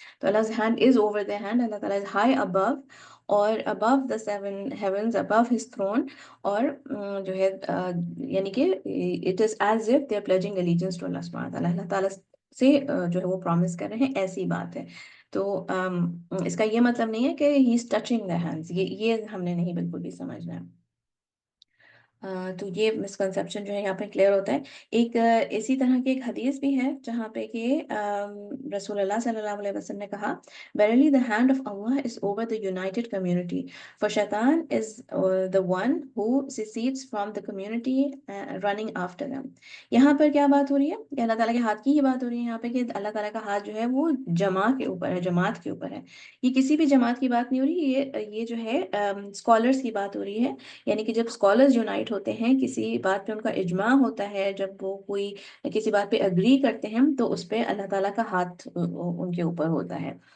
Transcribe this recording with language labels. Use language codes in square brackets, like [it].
[ur] تو اللہ [en] hand is over the hand, [ur] اللہ تعالیٰ [en] is high above, اور above the seven heavens, above his throne, [ur] اور جو ہے یعنی کہ [en] it is as if they are pledging allegiance to [ur] اللہ سبحانہ وتعالیٰ، اللہ تعالیٰ سے جو ہے وہ پرومس کر رہے ہیں، ایسی بات ہے. تو اس کا یہ مطلب نہیں ہے کہ [en] he is touching the hands, [ur] یہ ہم نے نہیں بالکل بھی سمجھنا ہے. تو یہ مسکنسیپشن جو ہے یہاں پہ کلیئر ہوتا ہے. ایک اسی طرح کی ایک حدیث بھی ہے جہاں پہ کہ رسول اللہ صلی اللہ علیہ وسلم نے کہا [en] verily the hand of Allah is over the united community for shaitan is the one who secedes from the community running after them. [ur] یہاں پر کیا بات ہو رہی ہے؟ کہ اللہ تعالیٰ کے ہاتھ کی ہی بات ہو رہی ہے یہاں پہ، کہ اللہ تعالیٰ کا ہاتھ جو ہے وہ جماع کے اوپر ہے، جماعت کے اوپر ہے. یہ کسی بھی جماعت کی بات نہیں ہو رہی، یہ جو ہے اسکالرس کی بات ہو رہی ہے. یعنی کہ جب اسکالرز یونائٹ ہوتے ہیں کسی بات پہ، ان کا اجماع ہوتا ہے، جب وہ کوئی کسی بات پہ اگری کرتے ہیں تو اس پہ اللہ تعالیٰ کا ہاتھ ان کے اوپر ہوتا ہے.